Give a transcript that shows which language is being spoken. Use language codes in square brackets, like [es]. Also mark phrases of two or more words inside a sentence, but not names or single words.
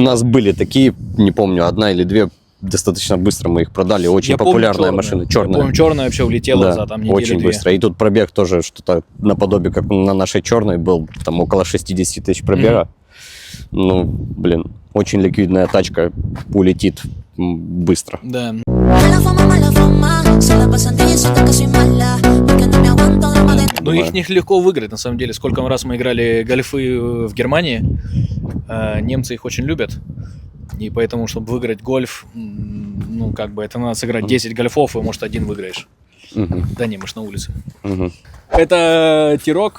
[ru] были такие, не помню, одна или две, достаточно быстро мы их продали, очень Я помню популярная чёрную. машина, Я черная. помню, черная вообще улетела Да, за там неделю-две. очень быстро. И тут пробег тоже что-то наподобие, как на нашей черной был, там около 60 тысяч пробега. Ну, блин, очень ликвидная тачка, улетит быстро. Да. [es] Mala fama, se la pasan diciendo que soy mala, porque no me aguanto drama de [ru] Ну, их не легко выиграть, на самом деле. Сколько раз мы играли гольфы в Германии, немцы их очень любят. И поэтому, чтобы выиграть гольф, ну, как бы, это надо сыграть 10 гольфов, и, может, один выиграешь. Мгм, Да не, мы ж на улице. мгм. Это Тирок.